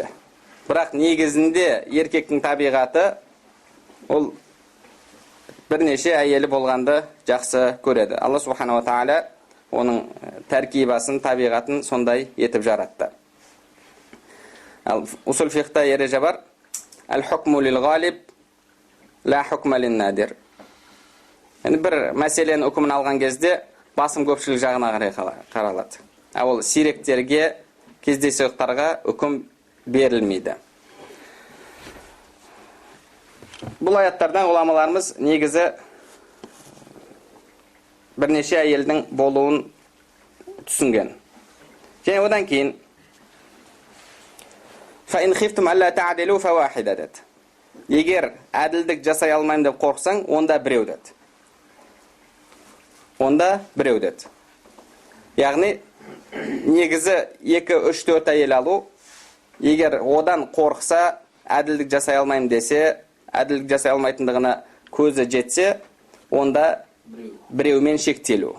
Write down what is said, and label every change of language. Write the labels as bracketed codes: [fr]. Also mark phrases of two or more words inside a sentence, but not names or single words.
[kk] Бірақ негізінде еркектің табиғаты ол бірнеше әйелі болғанды жақсы көреді. Алла [ar] سبحانه وتعالى [kk] оның тәркибасын, табиғатын сондай етіп жаратты. [ar] أصول الفقه [kk] ереже бар: [ar] «الحكم للغالب لا حكم للنادر». [kk] Бір мәселені үкімін алған кезде басым көпшілік жағына қарай қаралады. Ол сиректерге, кездейсоқтарға үкім берілмейді. Бұл аяттардан ғұламаларымыз негізі бірнеше әйелдің болуын түсінген. Және одан кейін [ar] فَإِنْ خِفْتُمْ أَلَّا تَعْدِلُوا فَوَاحِدَةً деді. [kk] Егер әділдік жасай алмаймын деп қорқсаң, онда біреу деді. Онда біреу деді. Яғни, негізі 2, 3, 4 әйел алу, егер одан қорқса, әділдік жасай алмаймын десе, әділдік жасай алмайтындығына көзі жетсе, онда біреумен шектелу.